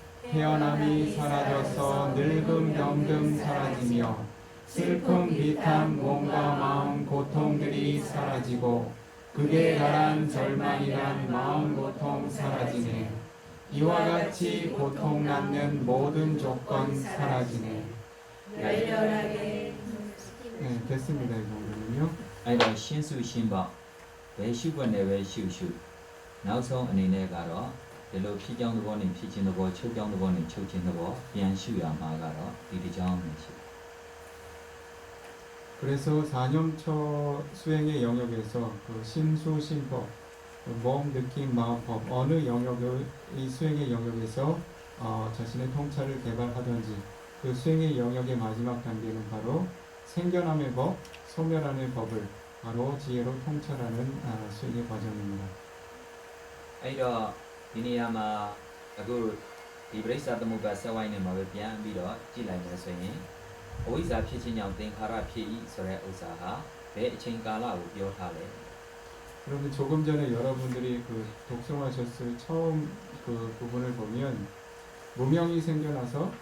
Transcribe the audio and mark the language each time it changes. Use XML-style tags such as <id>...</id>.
<ko>태어남이 사라져서 늙음 병금 사라지며 슬픔 비탄 몸과 마음 고통들이 사라지고 극에 달한 절망이란 마음 고통 사라지네. 이와 같이 고통 낳는 모든 조건 사라지네. 열렬하게 네, 됐습니다. 이 정도는요.</ko> <my>အဲ့တော့ရှင်းစုရှင်းပေါ့ဘယ်ရှုွက်နဲ့ပဲရှုရှုနောက်ဆုံးအနေနဲ့ကတော့ဒီလိုဖြစ်ကြောင်းသဘောနဲ့ဖြစ်ခြင်းသဘောချုပ်ကြောင်းသဘောနဲ့ချုပ်ခြင်းသဘောပြန်ရှုရမှာကတော့ဒီတစ်ကြောင်းပဲရှိတယ်</my> <ko>그래서 4년처 수행의 영역에서 그 심수, 심법, 그 몸, 느낌, 마음법 어느 영역의 이 수행의 영역에서 자신의 통찰을 개발하든지 그 수행의 영역의 마지막 단계는 바로 생겨남의 법, 소멸하는 법을 바로 지혜로 통찰하는 수행의 과정입니다.</ko> <my>အဲ့တော့ဒီနေရာမှာအခုဒီပရိစ္ဆာသမုပ္ပါဆက်ဝိုင်းနေမှာပဲပြန်ပြီးတော့ကြည့်လိုက်မယ်ဆိုရင်အဝိဇ္ဇာဖြစ်ခြင်းကြောင့်သင်္ခါရဖြစ်၏ဆိုတဲ့ဥစ္စာဟာဘယ်အချိန်ကာလကိုပြောထားလဲ</my> <ko>여러분 조금 전에 여러분들이 그 독송하셨을 처음 그 부분을 보면 무명이 생겨나서</ko>